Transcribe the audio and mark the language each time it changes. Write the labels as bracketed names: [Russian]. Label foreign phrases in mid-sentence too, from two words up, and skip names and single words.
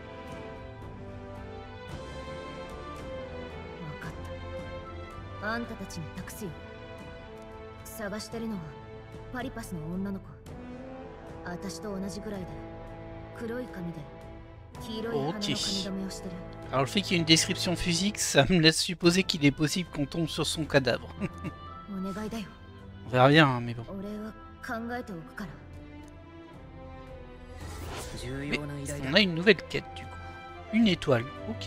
[Japanese] かった。あんたたちに託すよ。探してるのはパリパスの女の子。私と同じぐらいで黒い髪で黄色い花の髪留めをしてる。 [French] Alors le fait qu'il y ait une description physique, ça me laisse supposer qu'il est possible qu'on tombe sur son cadavre. On verra bien, hein, mais bon. Mais on a une nouvelle quête du coup. Une étoile, ok.